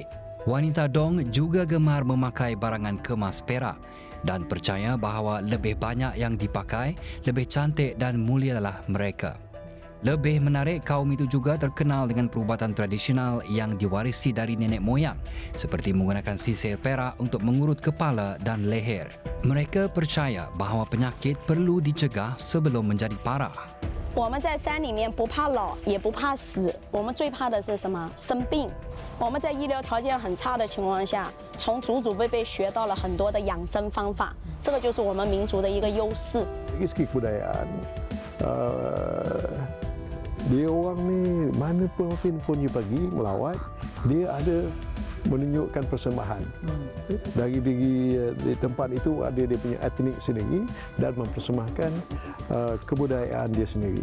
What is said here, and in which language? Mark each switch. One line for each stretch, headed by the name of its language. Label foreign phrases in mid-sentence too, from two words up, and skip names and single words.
Malay: Wanita Dong juga gemar memakai barangan kemas perak dan percaya bahawa lebih banyak yang dipakai, lebih cantik dan mulialah mereka. Lebih menarik, kaum itu juga terkenal dengan perubatan tradisional yang diwarisi dari nenek moyang, seperti menggunakan sisir perak untuk mengurut kepala dan leher. Mereka percaya bahawa penyakit perlu dicegah sebelum menjadi parah.
Chinese: 我们在山里面不怕老，也不怕死，我们最怕的是什么？生病。我们在医疗条件很差的情况下，从祖祖辈辈学到了很多的养生方法，这个就是我们民族的一个优势。
Malay: Dari segi kebudayaan, dia orang ni mana pun you pergi melawat, dia ada menunjukkan persembahan. Dari di tempat itu ada dia punya etnik sendiri dan mempersembahkan kebudayaan dia sendiri.